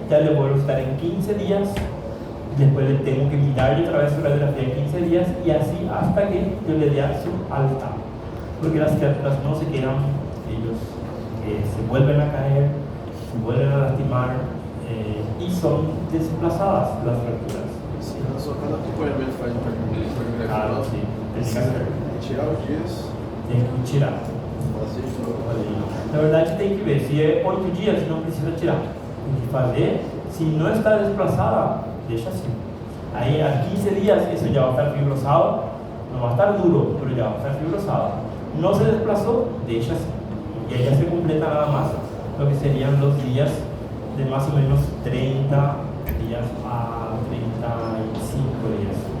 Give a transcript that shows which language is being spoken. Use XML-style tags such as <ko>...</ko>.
<es>Ya les vuelvo a citar en 15 días. Después le tengo que mirar otra vez su radiografía en 15 días y así hasta que yo le dé su alta. Porque las criaturas no se quedan, ellos se vuelven a caer, se vuelven a lastimar y son desplazadas las fracturas.</es> <pt>Sim, só cada acompanhamento faz um acompanhamento.</pt> <es>Claro, sí, tiene que hacer.</es> <pt>Tirar os dias, Tem que tirar. fazer de novo. Na verdade, tem que ver. Se é 8 dias, não precisa tirar. Tem que fazer. Se não está</pt> <es>desplazada,</es> <pt>deixa assim.</pt> <es>Aí, a 15 días, eso ya va a estar fibrosado. No va a estar duro, pero ya va a estar fibrosado. No se desplazó, deja así. Y ahí ya se completa nada más lo que serían los días de más o menos 30 días a 35 días.</es>